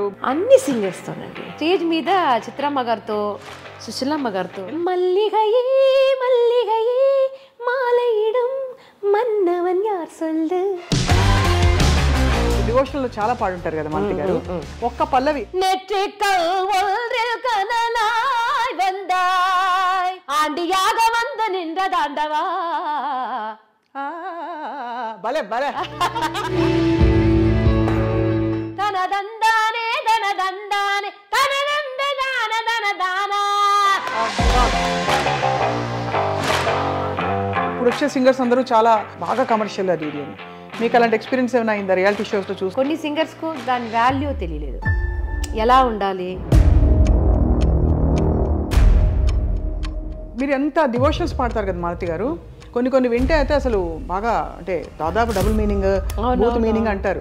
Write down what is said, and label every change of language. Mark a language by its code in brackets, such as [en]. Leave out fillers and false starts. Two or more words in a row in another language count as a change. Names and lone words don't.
[te] అన్ని సింగర్స్ తోనండి. స్టేజ్ మీద చిత్రమ్మ గారితో, సుశీలమ్మ గారితో. [ta] மல்லிகையே மல்லிகையே மாலையிடும் மன்னவன் யார் சொல்லு. [te] డివోషనల్ లో చాలా పాడుంటారు కదా మాలతి గారు. ఒక్క పల్లవి [ta] நெற்றிக்கல் ஒன்றில் கனலாய் வந்தாய் ஆண்டியாக வந்து நின்ற தாண்டவா. [te] భలే భలే. [ta] தனதந்தானே தனதந்தானே தனதந்த தான தனదానా. [te] ఇప్పుడు వచ్చే సింగర్స్ అందరూ చాలా బాగా కమర్షియల్ అది ఇది అని. మీకు అలాంటి ఎక్స్పీరియన్స్ ఏమైనా అయిందా రియాలిటీ షోస్లో చూసి? కొన్ని సింగర్స్కు దాని వాల్యూ తెలియలేదు, ఎలా ఉండాలి. మీరు ఎంత డివోషనల్స్ పాడతారు కదా మాలతి గారు, కొన్ని కొన్ని వింటే అయితే అసలు బాగా అంటే దాదాపు [en] double meaning both meaning [te] అంటారు.